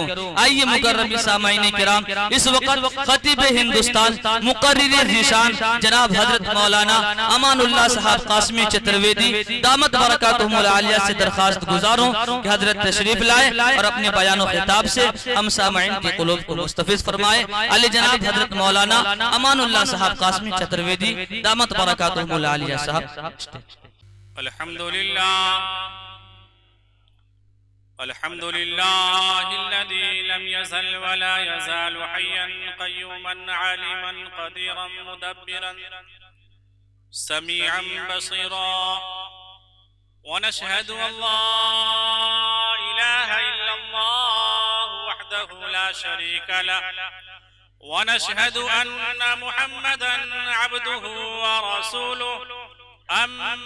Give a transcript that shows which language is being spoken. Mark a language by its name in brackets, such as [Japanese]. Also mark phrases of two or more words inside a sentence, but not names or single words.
[Urdu] آئیے مکرمی سامعین کرام، اس وقت خطیب ہندوستان مقرر ذیشان جناب حضرت مولانا امان اللہ صاحب قاسمی چترویدی دامت برکاتہم العالیہ سے درخواست گزاروں کہ حضرت تشریف لائے اور اپنے بیان اور خطاب سے ہم سامعین کے قلوب کو مستفیض فرمائے. عالی جناب حضرت مولانا امان اللہ صاحب قاسمی چترویدی دامت برکاتہم العالیہ صاحب. [Arabic] الحمد لله الذي لم يزل ولا يزال حيا قيوما عالما قديرا مدبرا سميعا بصيرا ونشهد أن لا إله إلا الله وحده لا شريك له و نشهد أن محمدا عبده ورسوله أما